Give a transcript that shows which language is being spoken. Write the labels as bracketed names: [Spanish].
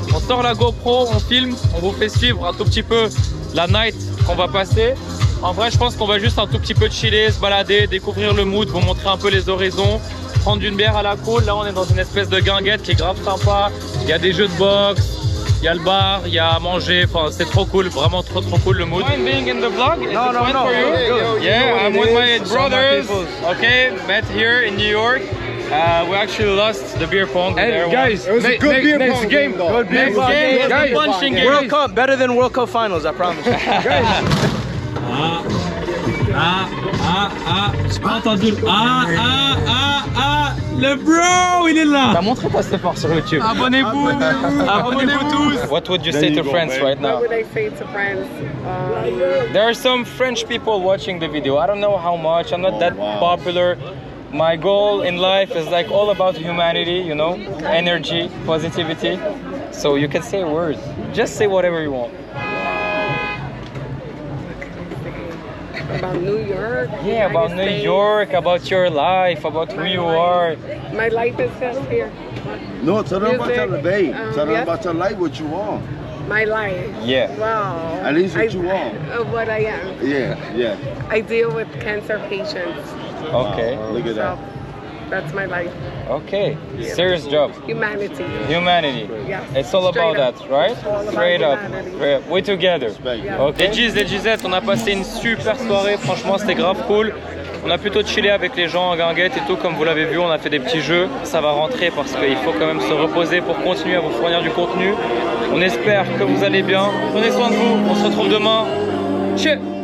[French] On sort la GoPro, on filme, on vous fait suivre un tout petit peu la night qu'on va passer. En vrai, je pense qu'on va juste un tout petit peu chiller, se balader, découvrir le mood, vous montrer un peu les horizons. Prendre une bière à la cool, là on est dans une espèce de guinguette qui est grave sympa. Il y a des jeux de boxe, il y a le bar, il y a à manger, enfin c'est trop cool, vraiment trop cool le mood. [English] Being in the vlog? No. Yeah, I'm with my brothers. Okay, met here in New York. We actually lost the beer pong. Hey guys, it was a good beer pong game. Good beer pong game. Guys, punching game. World Cup, better than World Cup finals, I promise. [French] J'ai pas entendu. Le bro, il est là. T'as montré ta support sur YouTube. Abonnez-vous, abonnez-vous tous. [English] What would you say to friends right now? What would I say to friends? There are some French people watching the video. I don't know how much. I'm not that popular. My goal in life is like all about humanity, you know, energy, positivity. So you can say a word. Just say whatever you want. About New York? Yeah, about New York, about your life, about who you are. My life is just here. No, tell them about your day. Tell them yes. about your life, what you want. My life? Yeah. Wow. At least what you want. What I am. Yeah. I deal with cancer patients. Okay. Look at that. That's my life. Okay. Serious job. Humanity. Yes. It's all about that, right? Straight up. We're together. Okay. [French] Les Gisettes, on a passé une super soirée. Franchement, c'était grave cool. On a plutôt chillé avec les gens en guinguette et tout, comme vous l'avez vu. On a fait des petits jeux. Ça va rentrer parce qu'il faut quand même se reposer pour continuer à vous fournir du contenu. On espère que vous allez bien. Prenez soin de vous. On se retrouve demain. Ciao.